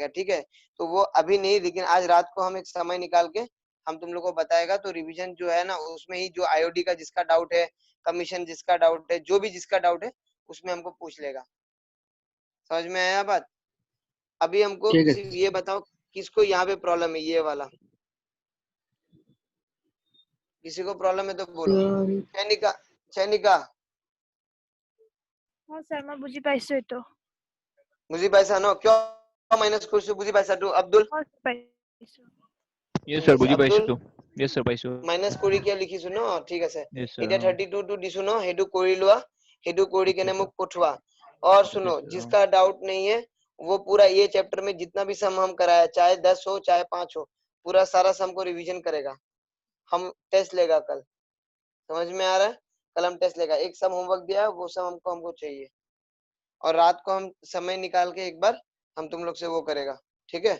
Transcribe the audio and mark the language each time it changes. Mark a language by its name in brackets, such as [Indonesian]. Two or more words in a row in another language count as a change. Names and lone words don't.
[Hindi] ठीक है तो वो अभी नहीं लेकिन आज रात को हम एक समय निकाल के हम तुम लोग को बताएगा तो रिवीजन जो है ना उसमें ही जो आईओडी का जिसका डाउट है कमीशन जिसका डाउट है जो भी जिसका डाउट है उसमें हमको पूछ लेगा। समझ में आया बात। अभी हमको सिर्फ ये बताओ किसको यहाँ पे प्रॉब्लम है ये वाला किसी को प्रॉब्लम है तो बोलो। चैनिका चैनिका [Assamese] স্যার মই বুজি পাইছো এটো। বুঝি পাইছা ন কিয় মাইনাস কৰিছো বুঝি পাইছা তো আব্দুল। পাইছো [English] yes sir [Assamese] বুজি পাইছো তো [English] yes sir [Assamese] পাইছো মাইনাস কৰি কি লিখিছো ন ঠিক আছে [English] yes sir [Assamese] এটা 32 টো দিছো ন হেডু কৰি লোৱা হেডু কৰি কেনে মোক পঠাবা [Hindi] और सुनो जिसका डाउट नहीं है वो पूरा ये चैप्टर में जितना भी सम हम कराया चाहे 10 हो चाहे 5 हो पूरा सारा सम को रिवीजन करेगा। हम टेस्ट लेगा कल, समझ में आ रहा है? कल हम टेस्ट लेगा, एक सम होमवर्क दिया है, वो सम हमको चाहिए, और रात को हम समय निकाल के एक बार हम तुम लोग से वो करेगा, ठीक है?